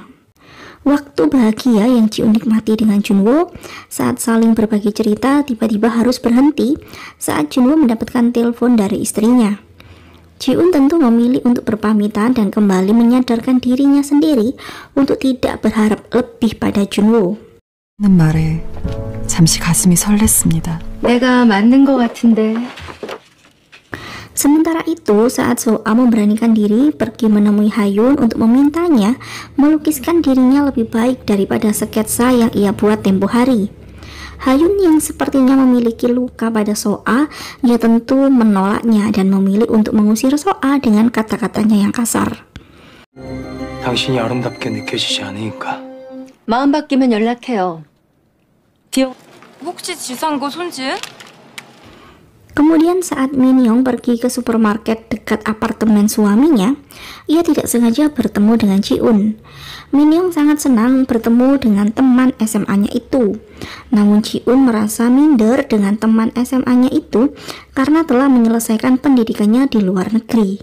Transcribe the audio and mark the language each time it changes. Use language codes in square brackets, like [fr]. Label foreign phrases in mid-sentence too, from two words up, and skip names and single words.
[id] Waktu bahagia yang Ji-un nikmati dengan Junwo saat saling berbagi cerita tiba-tiba harus berhenti saat Junwo mendapatkan telepon dari istrinya. Ji-un tentu memilih untuk berpamitan dan kembali menyadarkan dirinya sendiri untuk tidak berharap lebih pada Junwo. [ko] 는 말에 잠시 가슴이 설렜습니다. 내가 맞는 것 같은데. [id] Sementara itu, saat So-a memberanikan diri pergi menemui Ha-yun untuk memintanya melukiskan dirinya lebih baik daripada sketsa yang ia buat tempo hari. Ha-yun yang sepertinya memiliki luka pada So-a, ia tentu menolaknya dan memilih untuk mengusir So-a dengan kata-katanya yang kasar. [ko] 당신이 아름답게 느껴지지 않으니까. 마음 바뀌면 연락해요. 혹시 지상고 손지은? [id] Kemudian saat Min-young pergi ke supermarket dekat apartemen suaminya, ia tidak sengaja bertemu dengan Ji-un. Min-young sangat senang bertemu dengan teman SMA-nya itu. Namun Ji-un merasa minder dengan teman SMA-nya itu karena telah menyelesaikan pendidikannya di luar negeri.